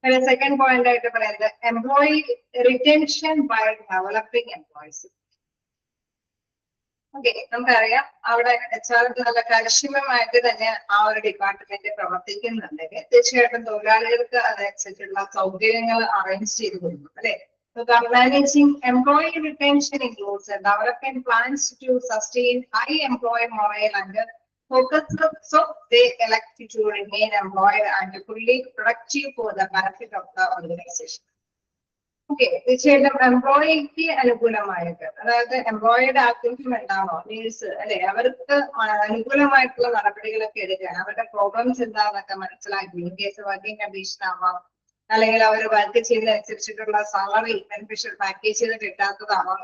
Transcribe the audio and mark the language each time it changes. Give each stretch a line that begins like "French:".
Malayalam: Second point ആയിട്ട് പറയുന്നത് employee retention by developing employees. Okay, നമുക്കറിയാം അവിടെ HR നല്ല കാര്യക്ഷമമായിട്ട് തന്നെ ആ ഒരു ഡിപ്പാർട്ട്മെന്റ് പ്രവർത്തിക്കുന്നുണ്ടെങ്കിൽ തീർച്ചയായിട്ടും തൊഴിലാളികൾക്ക് അതനുസരിച്ചുള്ള സൗകര്യങ്ങൾ അറേഞ്ച് ചെയ്ത് കൊടുക്കും അല്ലെ.
English: So the managing employee retention includes developing plans to sustain high employee morale and focus so they elect to remain employed and fully productive for the benefit of the organization.
Malayalam: Okay, തീർച്ചയായിട്ടും എംപ്ലോയിക്ക് അനുകൂലമായിട്ട്, അതായത് എംപ്ലോയിയുടെ activity എന്താണോ nurse അല്ലെ, അവർക്ക് അനുകൂലമായിട്ടുള്ള നടപടികളൊക്കെ എടുക്കാൻ അവരുടെ problems എന്താണെന്നൊക്കെ മനസ്സിലാക്കി കേസ് വർക്കിംഗ് കണ്ടീഷൻ ആവാം, അല്ലെങ്കിൽ അവർ വർക്ക് ചെയ്യുന്നതനുസരിച്ചിട്ടുള്ള സാലറി ബെനിഫിഷ്യൽ പാക്കേജ് കിട്ടാത്തതാവാം.